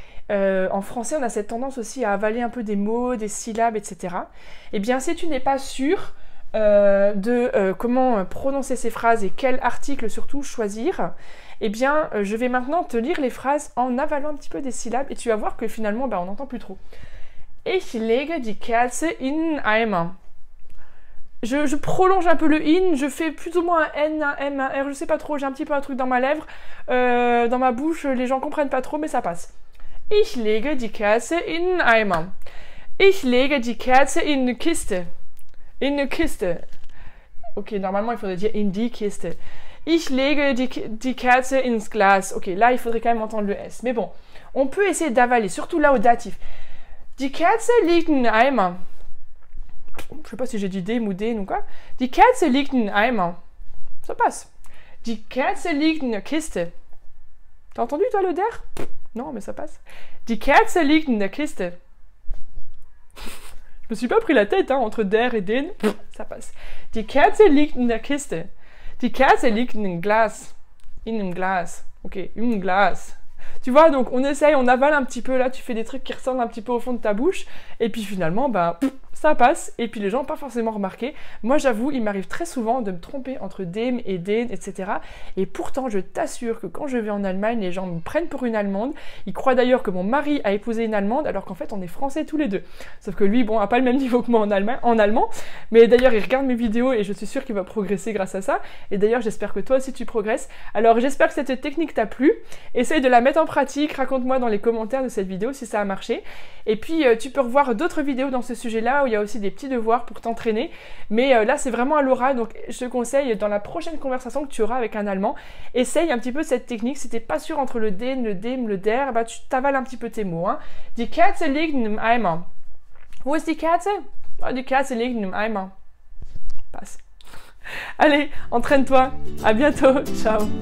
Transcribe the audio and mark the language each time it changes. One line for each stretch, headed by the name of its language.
French: En français, on a cette tendance aussi à avaler un peu des mots, des syllabes, etc. Eh bien, si tu n'es pas sûr de comment prononcer ces phrases et quel article surtout choisir, eh bien, je vais maintenant te lire les phrases en avalant un petit peu des syllabes et tu vas voir que finalement, on n'entend plus trop.
German: Ich lege die Kerze in den Eimer.
French: Je prolonge un peu le in, je fais plus ou moins un N, un M, un R, je sais pas trop, j'ai un petit peu un truc dans ma lèvre, dans ma bouche, les gens comprennent pas trop, mais ça passe.
German: Ich lege die Kerze in den Eimer. Ich lege die Kerze in eine Kiste. In eine Kiste.
French: Ok, normalement il faudrait dire
German: in die Kiste. Ich lege die Kerze ins Glas.
French: Ok, là il faudrait quand même entendre le S. Mais bon, on peut essayer d'avaler, surtout là au datif.
German: Die Kerze liegt in Eimer.
French: Je sais pas si j'ai dit dem ou den ou quoi.
German: Die Kerze liegt in Eimer.
French: Ça passe.
German: Die Kerze liegt in der Kiste.
French: T'as entendu toi le der? Non, mais ça passe.
German: Die Kerze liegt in der Kiste.
French: Je me suis pas pris la tête entre der et den. Ça passe.
German: Die Kerze liegt in der Kiste. Die Kerze liegt in einem Glas. In einem Glas. Ok, in einem Glas.
French: Tu vois, donc on essaye, on avale un petit peu, là tu fais des trucs qui ressemblent un petit peu au fond de ta bouche, et puis finalement, ça passe, et puis les gens n'ont pas forcément remarqué. Moi j'avoue, il m'arrive très souvent de me tromper entre dem et den, etc. Et pourtant, je t'assure que quand je vais en Allemagne, les gens me prennent pour une Allemande. Ils croient d'ailleurs que mon mari a épousé une Allemande, alors qu'en fait on est français tous les deux. Sauf que lui, bon, a pas le même niveau que moi en allemand, mais d'ailleurs il regarde mes vidéos et je suis sûre qu'il va progresser grâce à ça. Et d'ailleurs j'espère que toi aussi tu progresses. Alors j'espère que cette technique t'a plu. Essaye de la mettre en pratique, raconte-moi dans les commentaires de cette vidéo si ça a marché. Et puis tu peux revoir d'autres vidéos dans ce sujet-là où il y a aussi des petits devoirs pour t'entraîner. Mais là, c'est vraiment à l'oral, donc je te conseille, dans la prochaine conversation que tu auras avec un Allemand, essaye un petit peu cette technique. Si t'es pas sûr entre le den, le dem, le der, bah, tu t'avales un petit peu tes mots. Hein.
German: Die Kerze liegt im Eimer. Wo ist die Kerze? Oh, die Kerze liegt im Eimer.
French: Passe. Allez, entraîne-toi. À bientôt. Ciao.